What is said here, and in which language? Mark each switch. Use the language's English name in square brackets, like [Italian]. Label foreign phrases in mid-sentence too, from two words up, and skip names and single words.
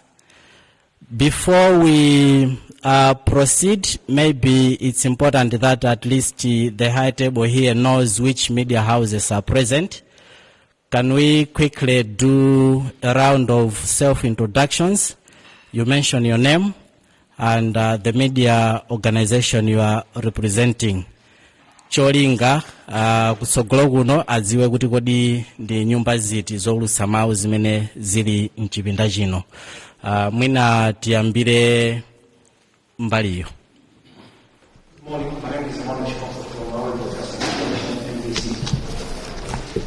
[English] Before we proceed, maybe it's important that at least the high table here knows which media houses are present. Can we quickly do a round of self-introductions? You mention your name and the media organization you are representing. [Nyanja] Cholinga kusogolo kuno aziwe kuti kodi ndi nyumba ziti zowulutsa mawu zimene zili mchipinda chino. Mwina tiyambire mbaliyo. [English] Good morning, my name is Emmanuel from Malawi.